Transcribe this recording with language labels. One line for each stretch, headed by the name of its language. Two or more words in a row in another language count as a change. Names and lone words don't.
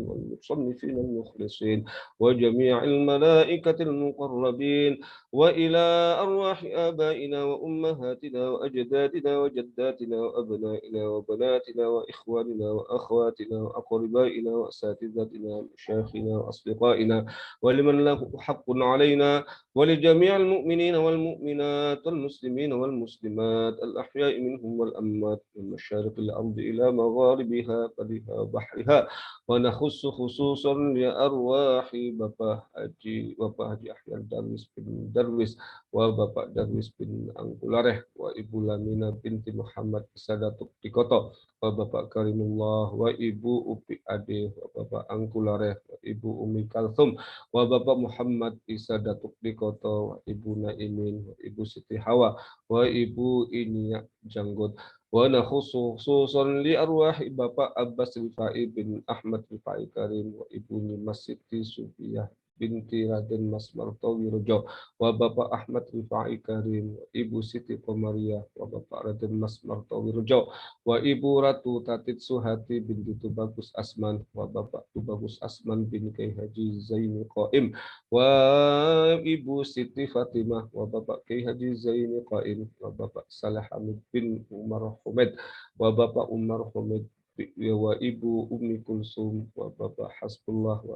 Arabic: والمصنفين المخلصين وجميع الملائكة المقربين، وإلى أرواح آبائنا وأمهاتنا وأجدادنا وجداتنا وأبنائنا وبناتنا وإخواننا وأخواتنا وأقربائنا وأساتذتنا ومشايخنا وأصدقائنا، ولمن له حق علينا، ولجميع المؤمنين والمؤمنات والمسلمين والمسلمات الأحياء منهم والأموات، من مشارق الأرض إلى مغاربها برها وبحرها. ونخص خصوصا لأرواح Bapak Haji Ahyar Darwis bin Darwis, wa Bapak Darwis bin Angkulareh, wa Ibu Lamina binti Muhammad Sadatuk Dikoto, wa Bapak Karimullah, wa Ibu Upi Ade, wa Bapak Angkulareh, wa Ibu Umi Kalthum, wa Bapak Muhammad Isadatuk Dikoto, wa Ibu Naimin, wa Ibu Siti Hawa, wa Ibu Iniak Janggut. ونخص خصوصا لأرواح Bapak Abbas Rifai bin Ahmad Rifai Karim, wa Ibu Nimas Siti Sufiyah binti Raden Mas Martowi Rejo, wa Bapak Ahmad Rifai Karim, wa Ibu Siti Komariah, wa Bapak Raden Mas Martowi Rejo, wa Ibu Ratu Tatit Suhati binti Tubagus Asman, wa Bapak Tubagus Asman bin Kiai Haji Zaini Qaim, wa Ibu Siti Fatimah, wa Bapak Kiai Haji Zaini Qaim, wa Bapak Saleh Hamid bin Umar Humed, wa Bapak Umar Humed, wa Ibu Umi Kulsum, wa Bapak Hasbullah, wa